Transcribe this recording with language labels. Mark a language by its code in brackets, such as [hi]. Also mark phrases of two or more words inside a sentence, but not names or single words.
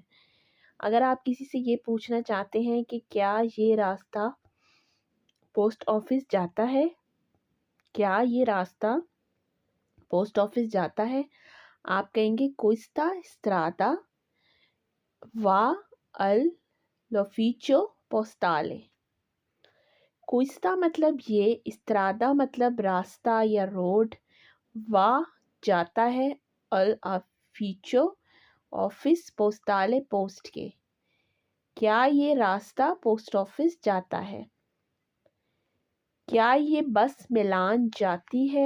[hi] अगर आप किसी से ये पूछना चाहते हैं कि क्या ये रास्ता [en] post office [hi] जाता है, क्या ये रास्ता [en] post office [hi] जाता है, आप कहेंगे [it] questa strada va al l'ufficio postale. [hi] क्विस्ता मतलब ये, स्ट्रादा मतलब रास्ता या रोड, वा जाता है, [it] al ufficio [hi] ऑफिस पोस्टाले पोस्ट के। क्या ये रास्ता [en] post office [hi] जाता है? क्या ये बस मिलान जाती है?